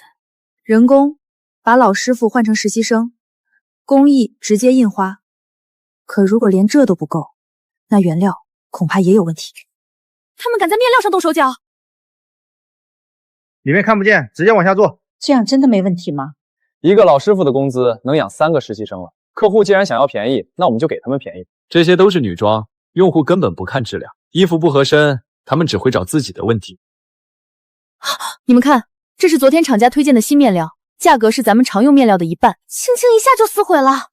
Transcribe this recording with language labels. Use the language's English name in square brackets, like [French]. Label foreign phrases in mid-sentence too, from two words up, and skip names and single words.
[Chinese] 人工把老師傅換成實習生，工藝直接印花。可如果連這都不夠，那原料恐怕也有問題。他們敢在面料上動手腳？裡面看不見，直接往下做。這樣真的沒問題嗎？一個老師傅的工資能養3個實習生了。客戶既然想要便宜，那我們就給他們便宜。這些都是女裝，用戶根本不看質量，衣服不合身，他們只會找自己的問題。你們看，這是昨天廠家推薦的新面料，價格是咱們常用面料的1半，輕輕一下就撕毀了。